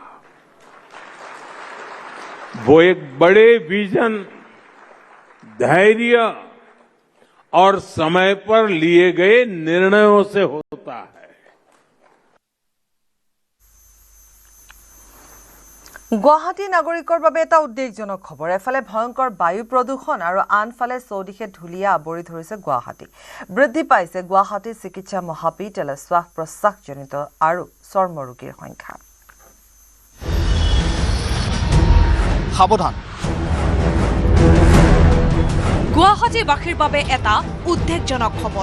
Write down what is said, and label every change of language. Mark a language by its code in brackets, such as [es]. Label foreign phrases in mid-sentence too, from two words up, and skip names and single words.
[hi] वो एक बड़े विजन, धैर्य और समय पर लिए गए निर्णयों से होता है। [as] গুৱাহাটী নাগৰিকৰ বাবে এটা উদ্বেগজনক খবৰ। এফালে ভয়ংকৰ বায়ু প্ৰদূষণ আৰু আনফালে চৌদিশে ধুলিয়া আৱৰি ধৰিছে গুৱাহাটী। বৃদ্ধি পাইছে গুৱাহাটী চিকিৎসা মহাবিদ্যালয়ৰ শ্বাস প্ৰশ্বাসজনিত আৰু চৰ্ম ৰোগীৰ সংখ্যা। সাৱধান, গুৱাহাটীবাসীৰ বাবে এটা উদ্বেগজনক খবৰ।